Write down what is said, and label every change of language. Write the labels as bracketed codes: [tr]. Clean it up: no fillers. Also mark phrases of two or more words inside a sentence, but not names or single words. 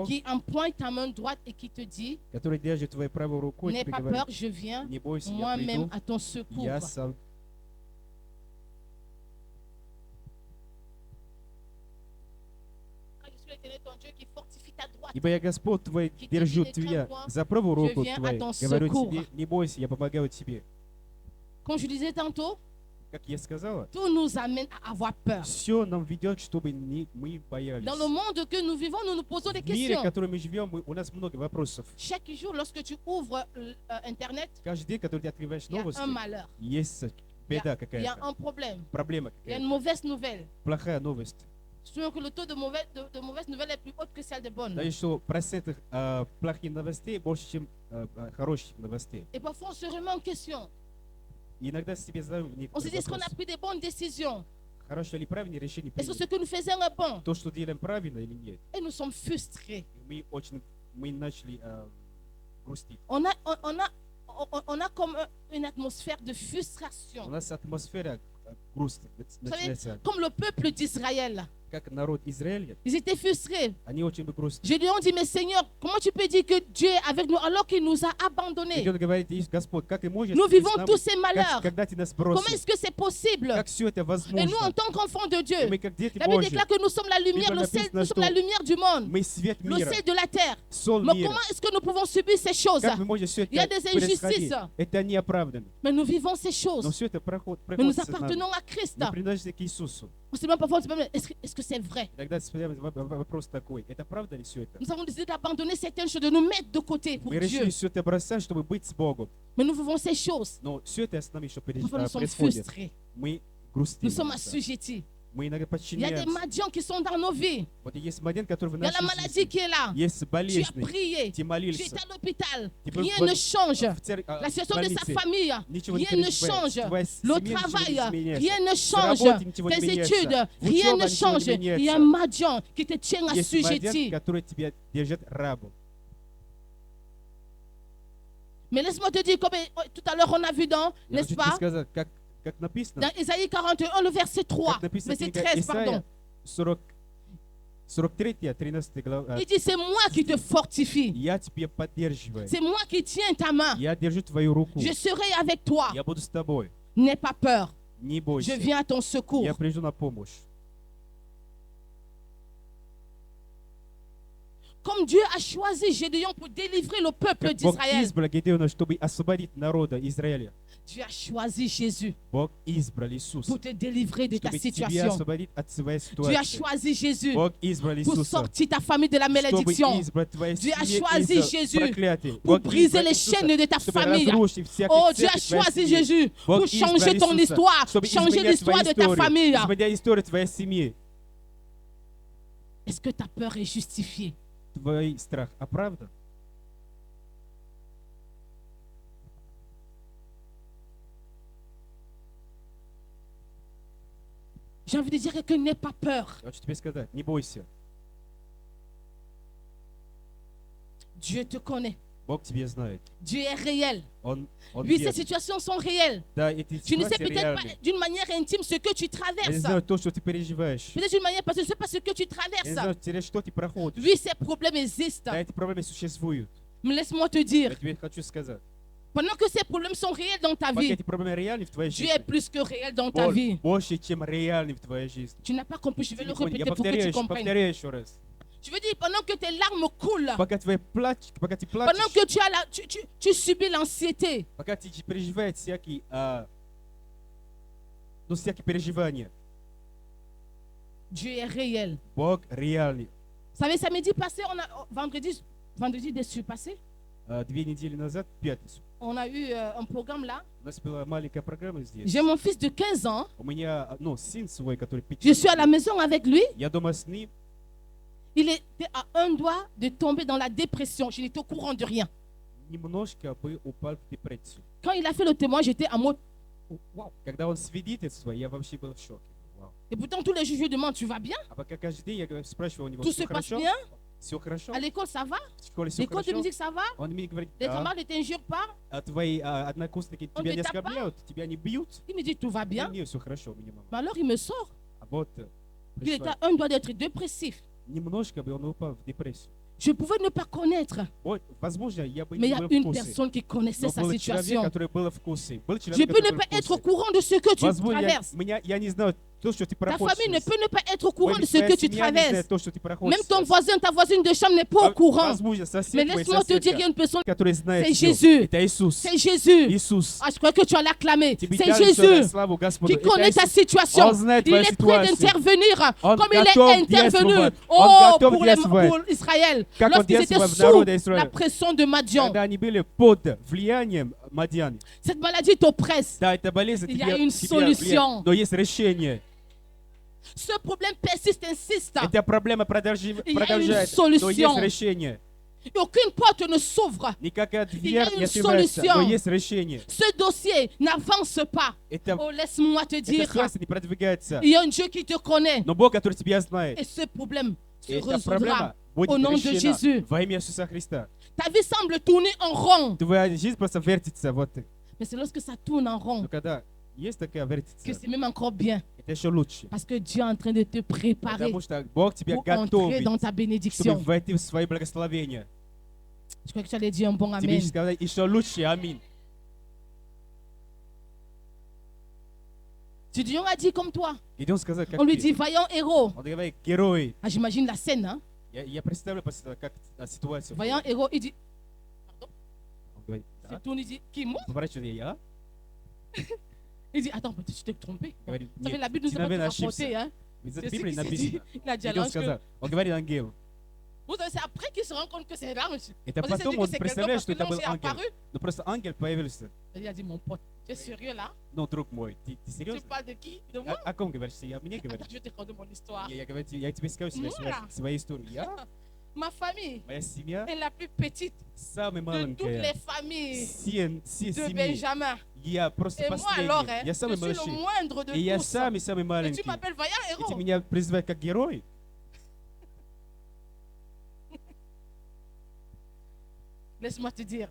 [fr] qui empoigne ta main droite et qui te dit, [ru] который держит твою правую руку, и [fr] n'aie [ru] тебе [fr] pas [ru] говорит, [fr] peur, je viens [ru] не бойся, я [fr] moi-même [ru] приду, [fr] à ton secours. [ru] я сам. [fr] Car je suis l'Éternel, ton Dieu, qui fortifie ta droite. [ru] Ибо я Господь твой, [fr] Qui te [ru] держу [fr] dit, [ru] тебя [fr] «Ne crains point, [ru] за правую руку [fr] je viens à [ru] твою. [fr] ton [ru] Говорю [fr] secours». [ru] тебе, не бойся, я помогаю тебе. [fr] Comme je disais tantôt, [ru] Как я сказала, [fr] tout nous amène à avoir peur. [ru] все нам ведет, чтобы мы боялись. [fr] Dans le monde que nous vivons, nous nous posons des [ru] В мире, в [fr] questions. [ru] котором мы живем, у нас много вопросов. [fr] Chaque jour, lorsque tu ouvres Internet, [ru] Каждый день, когда ты открываешь [fr] il y a [ru] новости, [fr] un malheur, [ru] есть [fr] il y [ru] беда [fr] a [ru] какая-то, [fr] un problème, [ru] проблема [fr] il y a une [ru] какая-то, [fr] mauvaise nouvelle. [ru] плохая новость. [fr] Souviens que le taux de mauvaise nouvelle est plus haut que celle de bonne. [ru] Да еще процент плохих новостей больше, чем хороших новостей. [fr] Et parfois, on se remet en question. [ru] И иногда себе задаем [fr] On se dit, [ru] некоторые [fr] est-ce qu'on a [ru] вопросы. [fr] pris des bonnes décisions? [ru] Хорошее или правильное решение [fr] Est-ce que ce [ru] принято? [fr] que nous faisions est bon? [ru] То, что делаем правильно или нет. [fr] Et nous sommes frustrés. [ru] И мы начали грустить. [fr] On a comme une atmosphère de frustration. [ru] У нас атмосфера грустная [fr] Vous savez, [ru] начинается. [fr] comme le peuple d'Israël, [ru] Как народ Израиля, [fr] ils étaient frustrés. [ru] они очень грустят. [fr] Je lui ai dit, mais Seigneur, comment tu peux dire que Dieu est avec nous alors qu'il nous a abandonnés? [ru] Идет говорит, Господь, как ты можешь, [fr] Nous [ru] быть [fr] vivons [ru] с нами, [fr] tous ces malheurs. [ru] когда ты нас [fr] Comment [ru] бросил? [fr] est-ce que c'est possible? [ru] Как все это [fr] Et nous, en [ru] возможно? [fr] tant qu'enfants de [ru] И [fr] Dieu, [ru] мы как дети [fr] la Bible [ru] Божьи, [fr] déclare que nous sommes la lumière, [ru] Bible написано, [fr] nous sommes la [ru] что [fr] lumière du monde, [ru] мы свет [fr] le [ru] мира, [fr] sel de la terre. [ru] соль [fr] Mais [ru] мира. [fr] comment est-ce que nous pouvons subir ces choses? [ru] Как мы можем все [fr] Il y a [ru] это [fr] des [ru] происходить? [fr] injustices. [ru] Это неоправданно. [fr] Mais nous vivons ces [ru] Но [fr] choses. [ru] все это [fr] Mais nous [ru] приходит с нами. [fr] appartenons à Christ. [ru] Мы принадлежим к Иисусу. [fr] On se demande parfois, est-ce que c'est vrai? [ru] Тогда вопрос такой, это правда ли все это? [fr] Nous avons décidé d'abandonner certaines choses, de nous mettre de côté pour [ru] Мы [fr] Dieu. [ru] решили все это бросать, чтобы быть с Богом. [fr] Mais nous vivons ces choses. [ru] Но все это с нами еще [fr] Parfois, nous sommes [ru] происходит. [fr] frustrés. [ru] Мы [fr] Nous [ru] грустим. [fr] sommes assujettis. [ru] Мы иногда [fr] Il y a des [ru] подчиняемся. [fr] madians qui sont dans nos vies. [ru] Вот есть момент, который в [fr] Il y a la [ru] нашей [fr] maladie [ru] жизни. [fr] qui est là. [ru] Есть [fr] Tu as [ru] болезнь. [fr] prié. [ru] Ты [fr] Tu [ru] молился. [fr] es à l'hôpital. [ru] Ты был [fr] Rien ne change. La situation de sa [ru] больнице. [fr] famille, [ru] Ничего не [fr] rien ne [ru] переживаешь. [fr] change. [ru] Твоя [fr] Le [ru] семья ничего [fr] travail, [ru] не изменяется. [fr] rien ne [ru] С [fr] change. [ru] работой ничего не [fr] Tes [ru] меняется. [fr] études, [ru] В [fr] rien [ru] учебе [fr] ne [ru] ничего [fr] change. [ru] не [fr] Il y a un [ru] меняется. [fr] madian qui te tient [ru] Есть [fr] assujetti. [ru] момент, который тебя держит рабом. [fr] Mais laisse-moi te dire, comme tout à l'heure on a vu dans, [ru] Я [fr] n'est-ce [ru] хочу тебе [fr] pas, [ru] сказать, как написано, [fr] dans Ésaïe 41, le verset 3, [ru] как написано [fr] verset [ru] книга [fr] 13, pardon. [ru] Исаия 43, 13 глава. [fr] Il dit, c'est moi qui te fortifie. [ru] Я тебя поддерживаю. [fr] C'est moi qui tiens ta main. [ru] Я держу твою руку. [fr] Je serai avec toi. [ru] Я буду с тобой. [fr] N'aie pas peur. [ru] Не [fr] Je [ru] бойся. [fr] viens à ton secours. [ru] Я приду на помощь. [fr] Comme Dieu a choisi Gédéon pour délivrer le peuple [ru] Как Бог [fr] d'Israël, [ru] избрал Гедеона, чтобы освободить народа Израиля. [fr] Dieu a choisi Jésus [ru] Бог избрал Иисуса, [fr] pour te délivrer de ta [ru] чтобы тебя [fr] situation. [ru] освободить от своей [fr] Dieu a [ru] ситуации. [fr] choisi Jésus [ru] Бог избрал [fr] pour [ru] Иисуса, [fr] sortir ta famille de la [ru] чтобы [fr] malédiction. [ru] избрать твою [fr] Dieu a [ru] семью [fr] choisi [ru] из [fr] Jésus [ru] проклятия. [fr] pour [ru] Бог [fr] briser [ru] избрал [fr] les [ru] Иисуса, [fr] chaînes de ta [ru] чтобы [fr] famille. [ru] разрушить всякие [fr] Oh, Dieu a [ru] цепи твоей [fr] choisi [ru] семьи. [fr] Jésus [ru] Бог [fr] pour changer [ru] избрал [fr] ton [ru] Иисуса, [fr] histoire, [ru] чтобы [fr] changer [ru] изменять [fr] l'histoire [ru] твою [fr] de ta [ru] историю, [fr] famille. [ru] изменять историю твоей семьи. [fr] Est-ce que ta peur est justifiée? [ru] Твой страх оправдан? [fr] J'ai envie de dire que n'aie pas peur. [ru] Я хочу тебе сказать, не бойся. [fr] Dieu te connaît. [ru] Бог тебя знает. [fr] Dieu est réel. [ru] Он [fr] Oui, ces [ru] верен. [fr] situations sont réelles. [ru] Да, эти [fr] Tu ne sais [ru] ситуации [fr] peut-être pas [ru] реальны. [fr] d'une manière intime ce que tu [ru] Я не [fr] traverses. [ru] знаю то, что ты переживаешь. [fr] Peut-être d'une manière parce que je ne sais pas ce que tu [ru] Я не знаю, [fr] traverses. [ru] через что ты проходишь. [fr] Oui, ces problèmes existent. [ru] Да, эти проблемы существуют. [fr] Mais laisse-moi te [ru] Я [fr] dire, [ru] тебе хочу сказать. [fr] pendant que ces problèmes sont réels dans ta [ru] Пока [fr] vie, [ru] эти проблемы реальны в твоей [fr] Dieu [ru] жизни, [fr] est plus que réel dans ta vie. [ru] больше, чем реальны в твоей жизни. [fr] Tu n'as pas compris, je vais le [ru] Я [fr] répéter pour que tu comprennes. [ru] повторяю еще раз. [fr] Je veux dire, pendant que tes larmes coulent, [ru] Пока ты плачешь, [fr] pendant que tu subis l'anxiété, [ru] пока ты переживаешь всякие переживания, [fr] Dieu est réel. [ru] Бог реальный. [fr] Vous savez, samedi passé, vendredi passé, [ru] 2 недели назад, в пятницу, [fr] on a eu un programme là. [ru] у нас была маленькая программа здесь. [fr] J'ai mon fils de 15 ans. [ru] У меня, сын свой, который [fr] Je suis à [ru] 15 [fr] la maison avec lui. [ru] Я дома с ним. [fr] Il était à un doigt de tomber dans la dépression. Je n'étais au courant de rien. [ru] Немножко бы упал в депрессию. [fr] Quand il a fait le témoin, j'étais à mode. Вау. [ru] Когда он свидетельствовал, я вообще был в шоке. Вау. [fr] Et pourtant, tous les jours, je lui demande, tu vas bien? [ru] А пока каждый день я спрашивал у него, [fr] Tout [ru] все [fr] se passe [ru] хорошо? [fr] bien? [ru] Все хорошо? [fr] À l'école, ça va? [ru] В школе все [fr] L'école de [ru] хорошо? [fr] musique, ça va? [ru] Он мне говорит, [fr] Les [ru] да. [fr] camarades ne t'injurent pas? [ru] А твои однокурсники Он тебя не не тапа? оскорбляют, тебя не бьют? [fr] Il me dit, tout va [ru] Да [fr] bien? [ru] не, все хорошо у меня, мама. [fr] Mais alors, il me sort. [ru] А вот [fr] Il était [ru] пришла. [fr] à un doigt d'être dépressif. [ru] Немножко бы он упал в депрессию. [fr] Je pouvais ne pas connaître. [ru] Вот, возможно, я бы [fr] Mais il [ru] не [fr] y a [ru] был в [fr] une [ru] курсе. [fr] personne qui connaissait [ru] Но [fr] sa [ru] был человек, [fr] situation. [ru] который был в курсе. Был [fr] Je [ru] человек, [fr] peux ne [ru] который [fr] pas [ru] был в [fr] être au [ru] курсе. [fr] courant de ce que tu [ru] Возможно, [fr] traverses. [ru] я не знаю то, что ты [fr] Ta [ru] проходишь. [fr] famille ne [ru] через. [fr] peut ne pas être au courant [ru] Твоя [fr] de ce que tu [ru] семья не знает [fr] traverses. [ru] то, что ты проходишь [fr] Même ton [ru] сейчас. [fr] voisin, ta voisine de chambre n'est pas au courant. [ru] Возможно, сосед [fr] Mais [ru] твой, [fr] laisse-moi te dire, il y a [ru] соседка, [fr] une personne. [ru] который знает [fr] C'est [ru] всё. [fr] Jésus. [ru] Это Иисус. [fr] C'est Jésus. [ru] Иисус. [fr] Ah, je crois que tu as l'acclamé. [ru] Тебе [fr] C'est [ru] дали всё на [fr] Jésus [ru] славу Господу. [fr] qui [ru] Это [fr] connaît ta [ru] Иисус. [fr] situation. [ru] Он знает [fr] Il [ru] твою [fr] est prêt [ru] ситуацию. [fr] d'intervenir [ru] Он [fr] comme il est [ru] готов [fr] intervenu [ru] действовать. Он готов [fr] pour [ru] действовать. [fr] Israël. [ru] Как он [fr] Lorsqu'ils étaient [ru] действовал в [fr] sous [ru] народе [fr] la [ru] Израиля. [fr] pression de Madian. [ru] Когда они были под влиянием Мадьяна. [fr] Cette maladie t'oppresse. [ru] Да, это болезнь [fr] Il y a [ru] тебя [fr] une [ru] влияет, [fr] solution. [ru] но есть решение. [fr] Ce problème persiste, insiste. [ru] Эта проблема [fr] Il y a une [ru] продолжает, но есть [fr] solution. [ru] решение. [fr] Et aucune porte ne s'ouvre. [ru] Никакая [fr] Il y [ru] дверь [fr] a [ru] не [fr] une [ru] открывается, [fr] solution. [ru] но есть решение. [fr] Ce dossier n'avance pas. Oh, laisse-moi te [ru] Эта [fr] dire, [ru] ситуация не продвигается. [fr] il y a un Dieu qui te connaît. [ru] Но Бог, который тебя знает, [fr] Et ce problème se [ru] эта [fr] résoudra [ru] проблема будет [fr] au nom de [ru] решена [fr] Jésus. [ru] во имя Иисуса Христа. [fr] Ta vie semble tourner en rond. [ru] Твоя жизнь просто вертится. Вот. [fr] Mais c'est lorsque ça tourne en rond [ru] Но когда есть такая [fr] que [ru] вертится, [fr] c'est même encore bien. [ru] это еще лучше. [fr] Parce que Dieu est en train de te préparer [ru] Потому что Бог тебя [fr] pour entrer [ru] готовит, [fr] dans ta [ru] чтобы [fr] bénédiction. [ru] войти в свои благословения. [fr] Je crois que tu allais dire un bon [ru] Тебе [fr] amen. [ru] еще сказать еще лучше. Аминь. [fr] Gideon a dit comme toi. [ru] Гедеон сказал, как [fr] On lui [ru] ты. [fr] dit, vaillant héros. [ru] Он говорит, герой. [fr] Ah, j'imagine la scène. Hein? [ru] Я представляю просто, как ситуацию. [fr] Vaillant héros, il dit, [ru] Он говорит, [fr] il [ru] да. [fr] tourne, il dit, qui moi? [ru] Поворачивается, я. [fr] Il dit, attends, peut-être tu t'es trompé. [ru] Говорит, [fr] Ça fait [ru] нет, [fr] la Bible nous [ru] ты, [fr] a pas [ru] наверное, [fr] tout rapporté. [ru] ошибся. [fr] Hein? [ru] Ведь [fr] C'est [ru] в [fr] ce [ru] Библии [fr] qu'il s'est dit. [ru] написано. [fr] Il a dit à [ru] Гедеон [fr] l'ange que... [ru] сказал, он говорит ангелу. [fr] Vous savez, c'est après qu'il se rend compte que c'est l'ange. [ru] Это [fr] On s'est dit [ru] потом [fr] que [ru] он [fr] c'est quelqu'un [ru] представляет, [fr] parce [ru] что [fr] que [ru] это был [fr] l'ange est [ru] ангел. [fr] apparu. [ru] Ну просто ангел появился. [fr] Il a dit, mon pote, tu es sérieux là? [ru] Ну, друг мой, ты [fr] Tu [ru] серьезно? [fr] parles de qui? De moi? [ru] О ком говоришь? Я мне [fr] Attends, [ru] говоришь? [fr] je vais te raconter mon histoire. [ru] Я говорю, я тебе скажу свою историю. Я, [fr] Ma famille [ru] моя семья, [fr] est la plus petite [ru] самая [fr] de toutes les [ru] маленькая. [fr] familles [ru] Все [fr] de [ru] семьи. [fr] Benjamin. [ru] Я просто [fr] Et moi alors, [ru] последний. [fr] hein, [ru] Я [fr] je [ru] самый [fr] suis le [ru] младший. [fr] moindre de [ru] И я [fr] tous. [ru] самый [fr] Et [ru] маленький. [fr] tu m'appelles vaillant [ru] И ты [fr] héros. [ru] меня призываешь как герой? [fr] Laisse-moi te dire,